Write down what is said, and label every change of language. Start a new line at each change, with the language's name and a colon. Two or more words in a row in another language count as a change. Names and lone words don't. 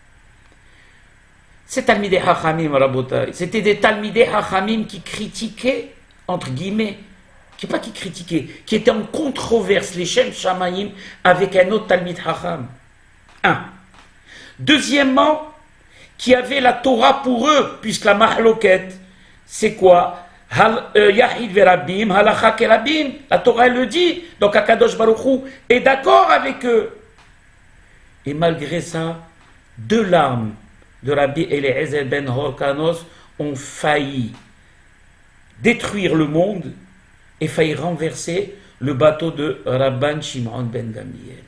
French: Ces
Hebrew: תלמידי חכמים,
French: Rabotai, c'était des
Hebrew: תלמידי חכמים
French: qui critiquaient, entre guillemets, qui critiquaient, qui étaient en controverse, les
Hebrew: שם שמים,
French: avec un autre
Hebrew: תלמיד חכם.
French: Deuxièmement, qui avait la Torah pour eux, puisque la Mahloket, c'est quoi?
Hebrew: יחיד ורבים, הלכה כרבים.
French: La Torah elle le dit, donc
Hebrew: הקדוש ברוך הוא
French: est d'accord avec eux. Et malgré ça, deux larmes de Rabbi Eliezer ben Horkanos ont failli détruire le monde et failli renverser le bateau de Rabban Shimon ben Gamliel.